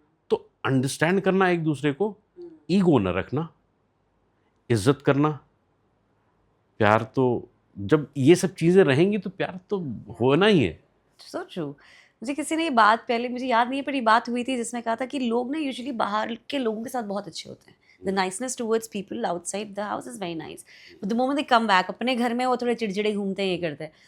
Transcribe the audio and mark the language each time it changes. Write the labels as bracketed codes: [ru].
[hi] तो अंडरस्टैंड करना एक दूसरे को, ईगो न रखना, इज्जत करना, प्यार। तो जब ये सब चीज़ें रहेंगी तो प्यार तो होना ही है। [en] So true. [hi] मुझे किसी ने ये बात, पहले मुझे याद नहीं है पर ये बात हुई थी जिसमें कहा था कि लोग ना यूजुअली बाहर के लोगों के साथ बहुत अच्छे होते हैं। [en] The niceness towards people outside the house is very nice. But the moment they come back, [hi] अपने घर में वो थोड़े चिड़चिड़े घूमते हैं, ये करते हैं।